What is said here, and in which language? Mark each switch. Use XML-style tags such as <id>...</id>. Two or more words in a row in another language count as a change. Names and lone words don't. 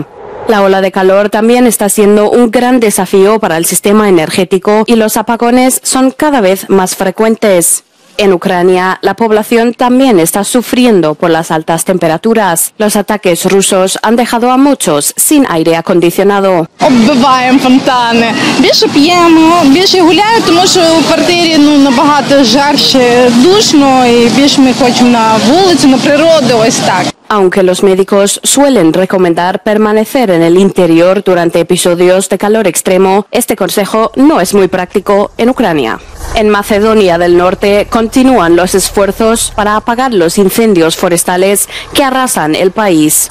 <es>La ola de calor también está siendo un gran desafío para el sistema energético y los apagones son cada vez más frecuentes. En Ucrania, la población también está sufriendo por las altas temperaturas. Los ataques rusos han dejado a muchos sin aire acondicionado.</es> <uk>Оббиваємо фонтани. Більше п'ємо, більше гуляємо, тому що в квартирі набагато жарче, душно і більше ми хочемо на вулицю, на природу, ось так.</uk> <es>Aunque los médicos suelen recomendar permanecer en el interior durante episodios de calor extremo, este consejo no es muy práctico en Ucrania. En Macedonia del Norte continúan los esfuerzos para apagar los incendios forestales que arrasan el país.</es>